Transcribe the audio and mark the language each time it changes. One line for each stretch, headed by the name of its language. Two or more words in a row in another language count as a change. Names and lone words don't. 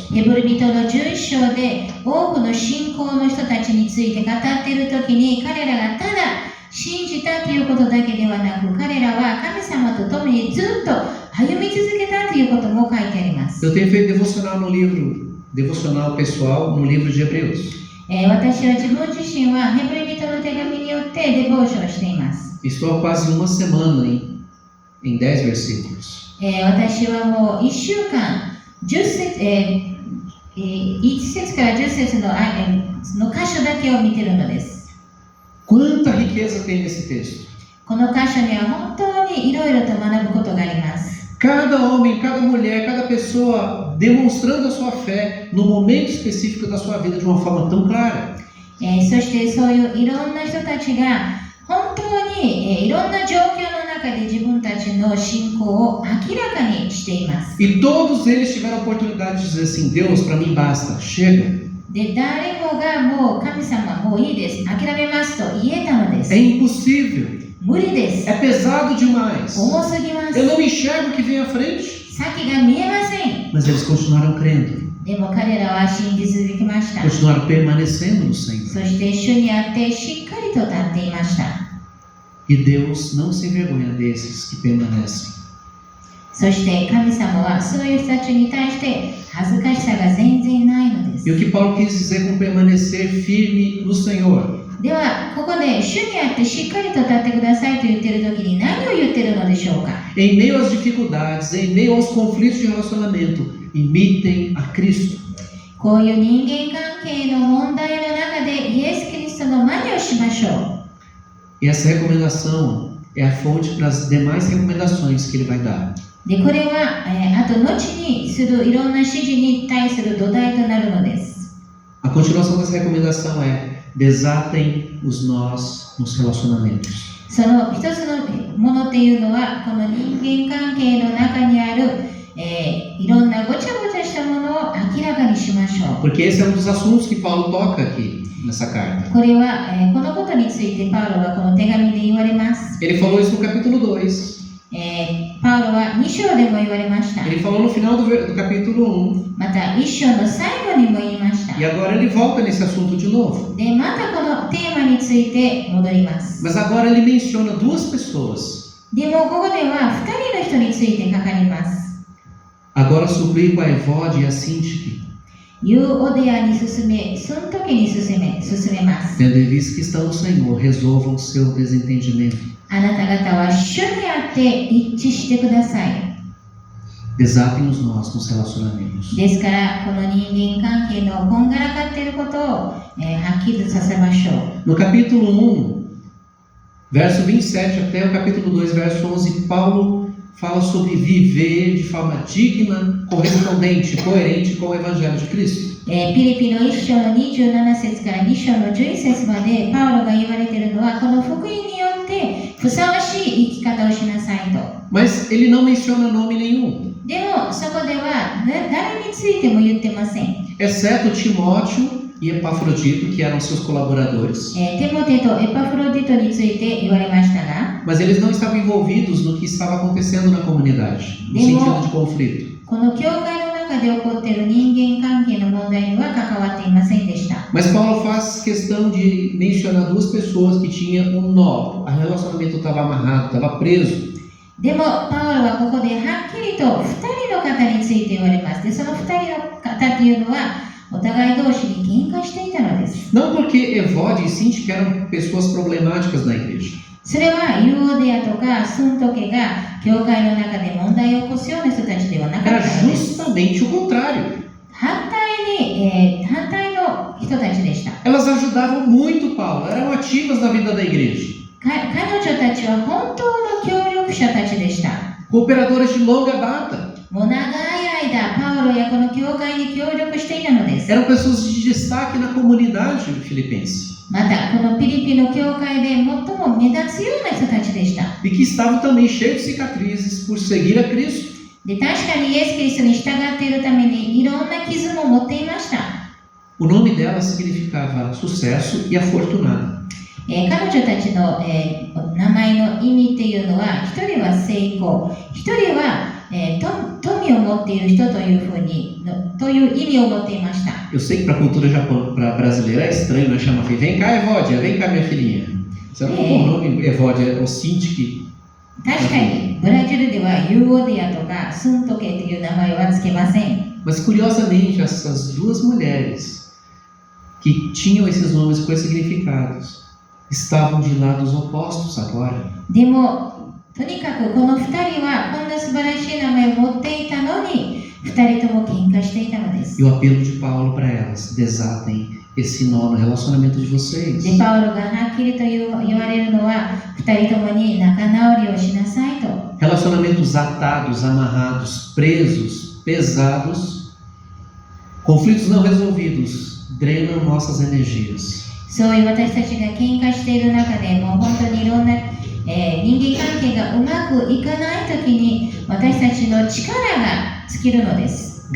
Japanese: ヘブル人の11章で多くの信仰の人たちについて語っているときに彼らがただ信じたということだけではなく、彼らは神様と共にずっと歩み続けたということも書いてあります。
Portuguese: Eu tenho feito devocional pessoal no livro de Hebreus.
Japanese: 私は自分自身はヘブル人の手紙によってデボーションしています。
Portuguese: Estou há quase uma semana em 10 versículos.
Japanese: 私はもう1週間1節から10節の箇所だけを見ているのです。
Portuguese: Quanta riqueza tem nesse texto!
Japanese: この箇所には本当にいろいろと学ぶことがあります。
Portuguese: Cada homem, cada mulher, cada pessoa demonstrando a sua fé no momento específico da sua vida de uma forma tão clara.
Japanese: そしてそういういろんな人たちが本当にいろんな状況の中で自分たちの信仰を明らかにしています。
Portuguese: E todos eles tiveram a oportunidade de dizer assim: Deus, para mim basta, chega.
Japanese: で、誰もがもう神様もういいです、諦めますと言えたのです。
Portuguese: É impossível,
Japanese: 無理です。
Portuguese: é pesado demais.
Japanese: 重すぎます。
Portuguese: Eu não enxergo o que vem à frente.
Japanese: 先が見えません。
Portuguese: Mas eles continuaram crendo,
Japanese: でも彼らは信じ続けました。
Portuguese: continuaram permanecendo no Senhor.
Japanese: そして主にあってしっかりと立っていました。
Portuguese: E Deus não se envergonha desses que permanecem.
Japanese: そして神様はそういう人たちに対して恥ずかしさが全然ないのです。
Portuguese: E o que Paulo quis dizer com permanecer firme no Senhor?
Japanese: ではここで主にあってしっかりと立ってくださいと言っている時に何を言っているのでしょうか。
Portuguese: Em meio às dificuldades, em meio aos conflitos de relacionamento, imitem a Cristo.
Japanese: こういう人間関係の問題の中でイエス・キリストの真似をしましょ
Portuguese: E essa recomendação é a fonte para as demais recomendações que ele vai dar.
Japanese: う。でこれは、あと後にするいろんな指示に対する土台となるのです。
Portuguese: A continuação dessa recomendação é: desatem os nós nos relacionamentos.
Japanese: その一つのものっていうのはこの人間関係の中にある、いろんなごちゃごちゃしたものを明らかにしましょう。
Portuguese: Porque esse é um dos assuntos que Paulo toca aqui nessa carta.
Japanese: これは、このことについてパウロはこの手紙で言われます。
Portuguese: Ele falou isso no capítulo 2.
Japanese: パウロは2章でも言われました。
Portuguese: Ele falou no final do capítulo 1.
Japanese: また1章の最後にも言いました。
Portuguese: E agora ele volta nesse assunto de novo.
Japanese: で、またこのテーマについて戻ります。
Portuguese: Mas agora ele menciona duas pessoas.
Japanese: でもここでは2人の人について書かれます。
Portuguese: Agora suplico a Evode e a Sintique,
Japanese: ユーオデアに進め、その時に進めます。
Portuguese: tendo em vista que estão no Senhor, resolvam seu desentendimento.
Japanese: あなた方は主にあって一致してください。
Portuguese: Desatem os nós nos relacionamentos.
Japanese: ですから、この人間関係のこんがらかっていることを、はっきりとさせましょう。
Portuguese: No capítulo 1, verso 27 até o capítulo 2, verso 11, Paulo fala sobre viver de forma digna, correspondente, coerente com o Evangelho de Cristo.
Japanese: ピリピの1章の27節から2章の11節までパウロが言われているのはこの福音によってふさわしい生き方をしなさいと。
Portuguese: Mas ele não menciona nome nenhum,
Japanese: でもそこでは誰についても言ってません。
Portuguese: exceto Timóteo e Epafrodito, que eram seus colaboradores.
Japanese: テモテとエパフロディトについて言われましたが、
Portuguese: Mas eles não estavam envolvidos no que estava acontecendo na comunidade, no sentido de conflito.
Japanese: この教会の中で起こっている人間関係の問題には関わっていませんでした。
Portuguese: Mas Paulo faz questão de mencionar duas pessoas que tinham um nó, o relacionamento estava amarrado, estava preso.
Japanese: でもパウロはここではっきりと2人の方について言われます。で、その2人の方っていうのはお互い同士に喧嘩していたのです。
Portuguese: Não porque Evode e Sintique eram pessoas problemáticas na igreja.
Japanese: それはユーオデアとかスントケが教会の中で問題を起こすような人たちではなか
Portuguese: Era
Japanese: ったのです。
Portuguese: justamente o contrário.
Japanese: 反対の人たちでした。
Portuguese: Elas ajudavam muito Paulo, eram ativas na vida da igreja.
Japanese: 彼女たちは本当の協力者たちでした。
Portuguese: Cooperadoras de longa data.
Japanese: もう長い間パウロやこの教会に協力していたのです。
Portuguese: Eram pessoas de destaque na comunidade filipense.
Japanese: またこのピリピの教会で最も目立つような人たちでした。
Portuguese: E que estavam também cheios de cicatrizes por seguir a Cristo.
Japanese: で、確かにイエス・キリストに従っているためにいろんな傷も持っていました。
Portuguese: O nome dela significava sucesso e afortunada.
Japanese: 彼女たちの、名前の意味っていうのは、一人は成功、一人は、富を持っている人というふうにという意味を持っていました。
Portuguese: Eu sei que para a cultura brasileira é estranho, né? Chama filho. Vem cá, Evódia, vem cá, minha filhinha. Isso é um bom nome, Evódia, ou Sintique.
Japanese: 確かにブラジルではユーオデアとかスントケという名前はつけません。
Portuguese: Mas curiosamente, essas duas mulheres que tinham esses nomes com esses significados estavam de lados opostos agora.
Japanese: でもとにかくこの2人はこんな素晴らしい名前を持っていたのに2人とも喧嘩していたのです。
Portuguese: E o apelo de Paulo para elas: desatem esse nó no relacionamento de vocês.
Japanese: で、パウロがはっきりと言われるのは2人ともに仲直りをしなさいと。
Portuguese: Relacionamentos atados, amarrados, presos, pesados, conflitos não resolvidos drenam nossas energias.
Japanese: そういう私たちが喧嘩している中でもう本当にいろんな、 人間関係がうまくいかないときに私たちの力が尽きるのです。